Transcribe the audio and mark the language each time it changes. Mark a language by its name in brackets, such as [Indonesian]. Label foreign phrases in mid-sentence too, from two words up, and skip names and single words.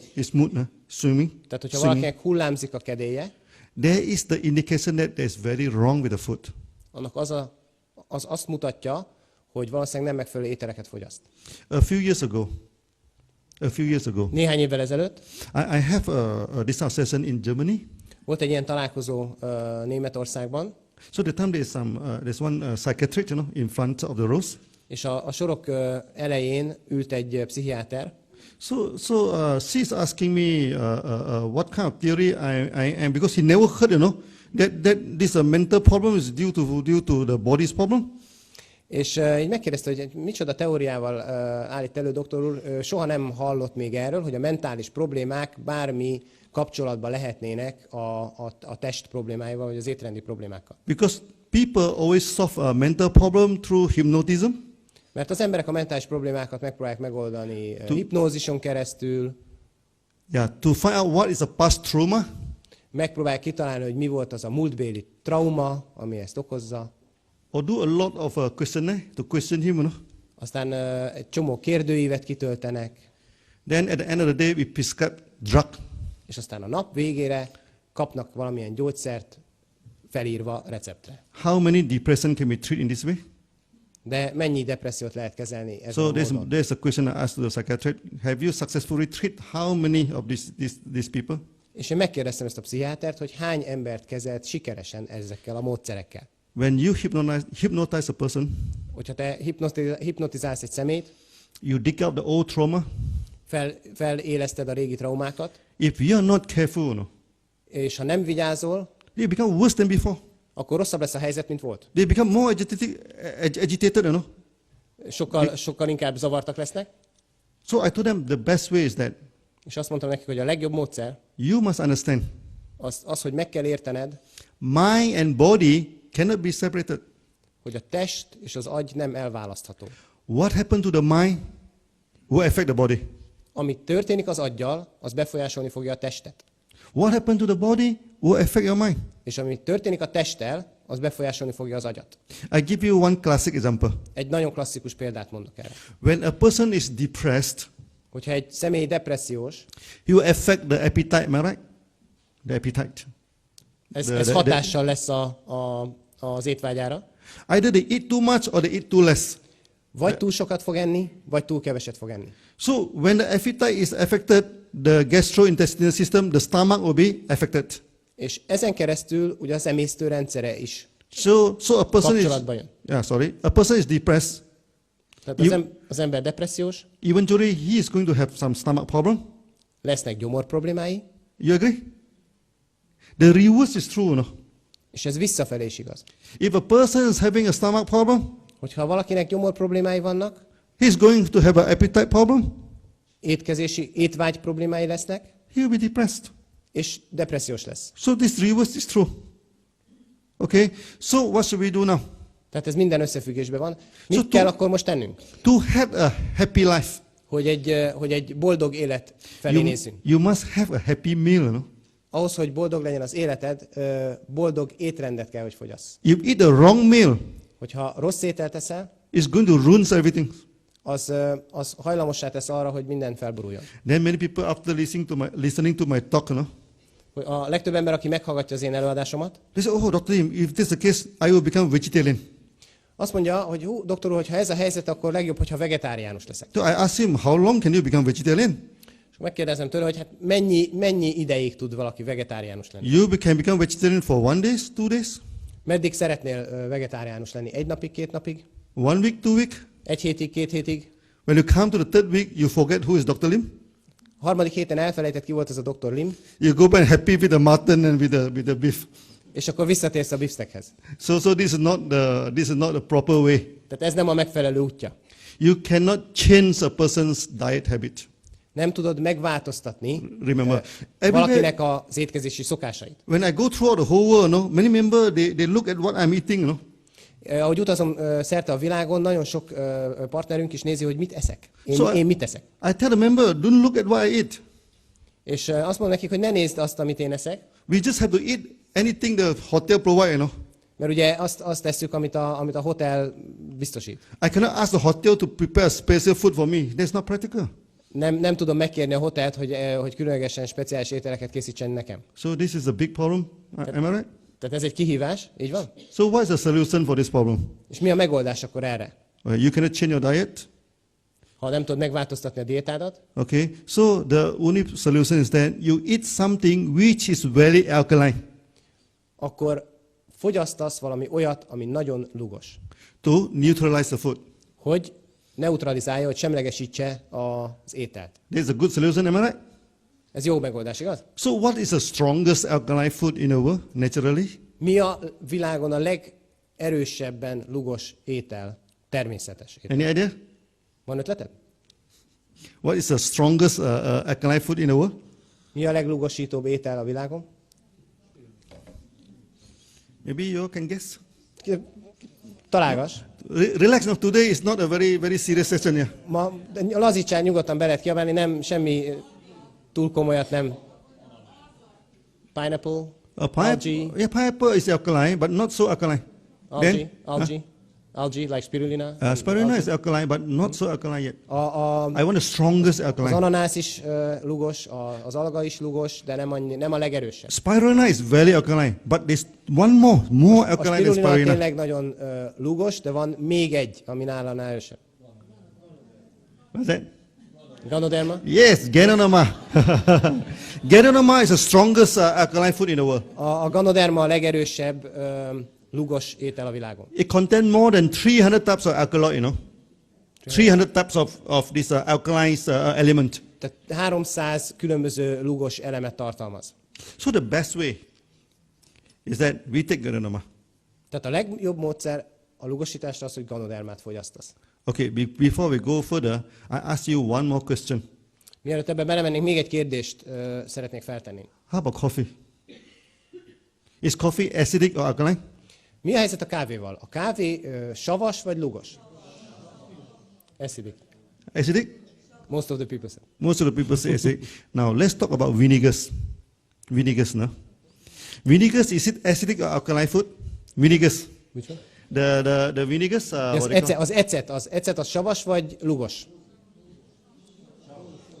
[English] His mood, swimming. [Hungarian] Tehát, hogyha valakinek hullámzik a kedélye, [English] there is the indication that there is very wrong with the food. [Hungarian] annak az azt mutatja, hogy valószínűleg nem megfelelő ételeket fogyaszt. [English] A few years ago, [Hungarian] Néhány évvel ezelőtt [English] I have a this session in Germany. [Hungarian] volt egy ilyen találkozó Németországban, [English] So the time there's one psychiatrist, you know, in front of the rows. [Hungarian] és a sorok elején ült egy pszichiáter, [English] So she's asking me what kind of theory I am, because he never heard, you know, that this mental problem is due to the body's problem. [Hungarian] és így megkérdezte, hogy micsoda teóriával állít elő doktor úr, soha nem hallott még erről, hogy a mentális problémák bármi kapcsolatban lehetnének a test problémáival, vagy az étrendi problémákkal. [English] Because people always solve a mental problem through hypnotism. [Hungarian] Mert az emberek a mentális problémákat megpróbálják megoldani hipnózison keresztül, [English] Yeah, to find out what is a past trauma. [Hungarian] megpróbálják kitalálni, hogy mi volt az a múltbéli trauma, ami ezt okozza. [English] Or do a lot of questionnaire to question him, you know. [Hungarian] Aztán egy csomó kérdőívet kitöltenek, [English] Then at the end of the day, we prescribe drug. [Hungarian] és aztán a nap végére kapnak valamilyen gyógyszert felírva receptre. [English] How many depression can we treat in this way? [Hungarian] De mennyi depressziót lehet kezelni ezen [English] So [Hungarian] a módon? [English] there's a question I asked to the psychiatrist. Have you successfully treated how many of these people? [Hungarian] És én megkérdeztem ezt a pszichiátert, hogy hány embert kezelt sikeresen ezekkel a módszerekkel. [English] When you hypnotize a person, [Hungarian] Hogyha te hipnotizálsz egy szemét, [English] you dig out the old trauma. [Hungarian] feléleszted a régi traumákat, [English] If you are not careful, you know, [Hungarian] és ha nem vigyázol, [English] they become worse than before. [Hungarian] akkor rosszabb lesz a helyzet, mint volt. [English] They become more agitated, you know. [Hungarian] Sokkal inkább zavartak lesznek. [English] So I told them the best way is that [Hungarian] És azt mondtam nekik, hogy a legjobb módszer [English] you must understand, [Hungarian] az, hogy meg kell értened, [English] mind and body cannot be separated. [Hungarian] hogy a test és az agy nem elválasztható. [English] What happened to the mind will affect the body. [Hungarian] Ami történik az aggyal, az befolyásolni fogja a testet. [English] What happened to the body will affect your mind. [Hungarian] És ami történik a testtel, az befolyásolni fogja az agyat. [English] I give you one classic example. [Hungarian] Egy nagyon klasszikus példát mondok erre. [English] When a person is depressed, [Hungarian] Hogyha egy személy depressziós, [English] it will affect the appetite, am I right? The appetite. [Hungarian] ez hatással lesz az étvágyára. [English] Either they eat too much or they eat too less. [Hungarian] Vagy túl sokat fog enni, vagy túl keveset fog enni. [English] So when the appetite is affected, the gastrointestinal system, the stomach will be affected. [Hungarian] És ezen keresztül ugye az emésztő rendszere is [English] So a person [Hungarian] kapcsolatba jön. [English] a person is depressed. [Hungarian] Tehát az ember depressziós, [English] Eventually he is going to have some stomach problem. [Hungarian] lesznek gyomor problémái, [English] You agree? The reverse is true, no? [Hungarian] és ez visszafelé is igaz. [English] If a person is having a stomach problem, [Hungarian] Hogyha valakinek gyomor problémái vannak, [English] he's going to have an appetite problem. [Hungarian] étvágy problémái lesznek, [English] He will be depressed. [Hungarian] és depressziós lesz. [English] So this reverse is true. Okay? So what should we do now? [Hungarian] Tehát ez minden összefüggésben van. Mit kell akkor most tennünk? [English] To have a happy life, [Hungarian] Hogy egy boldog élet felé nézzünk. [English] you must have a happy meal, no? [Hungarian] Ahhoz, hogy boldog legyen az életed, boldog étrendet kell, hogy fogyasz. [English] You eat the wrong meal, [Hungarian] Hogyha rossz ételt eszel, [English] it's going to ruin everything. [Hungarian] az hajlamossá tesz arra, hogy minden felboruljon. [English] Then many people after listening to my talk, no? [Hungarian] A legtöbb ember, aki meghallgatja az én előadásomat, [English] They say, oh, Dr. Lim, if this is the case, I will become vegetarian. [Hungarian] azt mondja, hogy doktor úr, hogyha ez a helyzet, akkor legjobb, hogyha vegetáriánus leszek. [English] So I ask him, how long can you become vegetarian? [Hungarian] És megkérdezem tőle, hogy hát mennyi ideig tud valaki vegetáriánus lenni? [English] You can become vegetarian for 1 day, 2 days, [Hungarian] Meddig szeretnél vegetáriánus lenni? 1 napig, 2 napig? [English] 1 week, 2 week? [Hungarian] 1 hétig, 2 hétig? [English] When you come to the 3rd week, you forget who is Dr. Lim. [Hungarian] A 3. héten elfelejtett, ki volt ez a Dr. Lim, [English] You go back happy with the mutton and with the beef. [Hungarian] és akkor visszatérsz a beefsteakhez. [English] So this is not the proper way. [Hungarian] Tehát ez nem a megfelelő útja. [English] You cannot change a person's diet habit. [Hungarian] Nem tudod megváltoztatni [English] Remember, [Hungarian] valakinek az étkezési szokásait. [English] when I go throughout the whole world, no, many members they look at what I'm eating, no. [Hungarian] Ahogy utazom szerte a világon, nagyon sok partnerünk is nézi, hogy mit eszek. Én mit eszek. [English] I tell the member, don't look at what I eat. [Hungarian] És azt mondom nekik, hogy ne nézd azt, amit én eszek, [English] We just have to eat anything the hotel provide, you know. [Hungarian] mert ugye azt tesszük, amit a hotel biztosít. [English] I cannot ask the hotel to prepare special food for me. That's not practical. [Hungarian] Nem tudom megkérni a hotelt, hogy különlegesen speciális ételeket készítsen nekem. [English] So this is a big problem. Am I right? [Hungarian] Tehát ez egy kihívás, így van? [English] So what is the solution for this problem? [Hungarian] És mi a megoldás akkor erre? [English] You cannot change your diet. [Hungarian] Ha nem tudod megváltoztatni a diétádat, [English] Okay. So the only solution is that you eat something which is very alkaline [Hungarian] akkor fogyasztasz valami olyat, ami nagyon lugos. [English] to neutralize the food. [Hungarian] Hogy neutralizálja, hogy semlegesítse az ételt. [English] That's a good solution, am I right? [Hungarian] Ez jó megoldás, igaz? [English] So what is the strongest alkaline food in the world, naturally? [Hungarian] Mi a világon a legerősebben lugos étel? Természetes étel. [English] Any idea? [Hungarian] Van ötleted? [English] What is the strongest alkaline food in the world? [Hungarian] Mi a leglugosítóbb étel a világon? [English] Maybe you can guess. [Hungarian] Találgass. [English] Relax now. Today is not a very serious session here. [Hungarian] Ma lazítsál, nyugodtan be lehet kiabálni, nem semmi túl komolyat, nem. [English] Pineapple, algae. Yeah, pineapple is alkaline, but not so alkaline. Algae, like spirulina. Spirulina is alkaline, but not so alkaline yet. I want the strongest [Hungarian] Az [English] alkaline. [Hungarian] ananász is lugos, az alga is lugos, de nem a legerősebb. [English] Spirulina is very alkaline, but there's one more [Hungarian] A [English] alkaline than [Hungarian] spirulina [English] spirulina. [Hungarian] tényleg nagyon lugos, de van még egy, ami nála erősebb. [English] What's that? Ganoderma? Yes, Ganoderma. Ganoderma is the strongest alkaline food in the world. [Hungarian] A ganoderma a legerősebb lugos étel a világon. [English] It contains more than 300 types of alkaloid, you know. 300 types of this alkaline element. [Hungarian] Tehát 300 különböző lugos elemet tartalmaz. [English] So the best way is that we take Ganoderma. [Hungarian] Tehát a legjobb módszer a lugosításra az, hogy ganodermát fogyasztasz. [English] Okay, before we go further, I ask you one more question. [Hungarian] Mielőtt ebbe belemennénk, még egy kérdést szeretnék feltenni. [English] How about coffee? Is coffee acidic or alkaline? [Hungarian] Mi a helyzet a kávéval? A kávé savas vagy lugos? [English] Acidic. Acidic? Most of the people say. Most of the people say acidic. Now let's talk about vinegars. Vinegars, no? Vinegars, is it acidic or alkaline food? Vinegars. Which one? The vinegars. [Hungarian] Az ecet az savas vagy lugos?